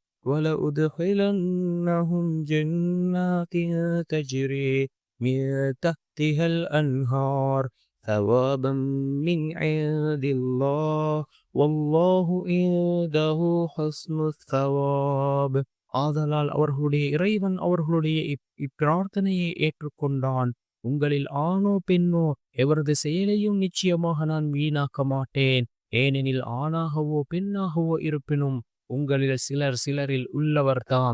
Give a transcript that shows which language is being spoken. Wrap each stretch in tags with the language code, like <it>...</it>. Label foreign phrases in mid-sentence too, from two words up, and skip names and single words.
<ar>ولأدخلنهم جنات تجري من تحتها الأنهار ثوابا من عند الله والله عنده حسن الثواب.</ar> <ta>ஆதலால் அவர்களுடைய இறைவன் அவர்களுடைய இப்பிரார்த்தனையை ஏற்றுக்கொண்டான். உங்களில் ஆணோ பெண்ணோ எவரது செயலையும் நிச்சயமாக நான் வீணாக்க மாட்டேன். ஏனெனில் ஆணாகவோ பெண்ணாகவோ இருப்பினும் உங்களில் சிலரில் உள்ளவர்தாம்.</ta>